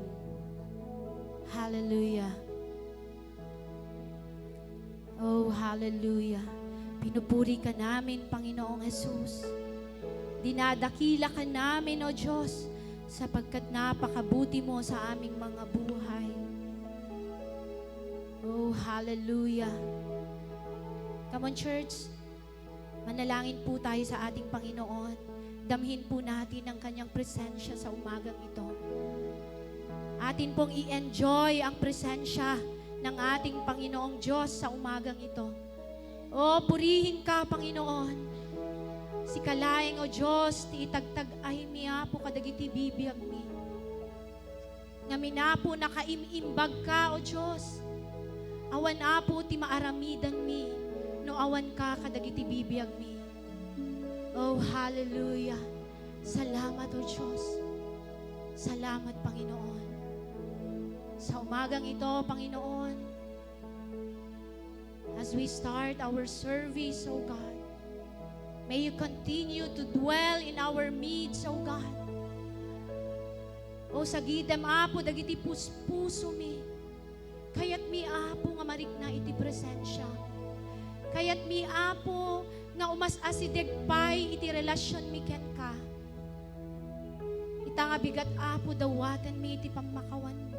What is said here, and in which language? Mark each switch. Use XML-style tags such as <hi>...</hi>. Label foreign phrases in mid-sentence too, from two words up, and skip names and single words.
<en>Hallelujah! Oh, hallelujah!</en> <tl>Pinupuri ka namin, Panginoong Jesus. Dinadakila ka namin, O Diyos, sapagkat napakabuti mo sa aming mga buhay.</tl> <en>Oh, hallelujah. Come on, church.</en> <tl>Manalangin po tayo sa ating Panginoon. Damhin po natin ang kanyang presensya sa umagang ito. Atin pong i-enjoy ang presensya ng ating Panginoong Diyos sa umagang ito. Oh, purihin ka, Panginoon.</tl> <ilo>Si kalaeng, O Diyos, ti itagtag ay miya po kadagiti bibiyag mi. Nga minapo nakaimimbag ka, O Diyos. Awan apo ti maaramidan mi, no awan ka kadagiti bibiyag mi.</ilo> <en>Oh, hallelujah.</en> <tl>Salamat, O Diyos. Salamat, Panginoon. Sa umagang ito, Panginoon,</tl> <en>as we start our service, O God, may you continue to dwell in our midst, O God.</en> <ilo>O sagidam apo dagiti puso mi. Kayat mi apo nga marikna iti presensya. Kayat mi apo nga asidegpay iti relasyon mi ken ka. Ita nga bigat apo dawatan mi iti pamakawan mo.</ilo>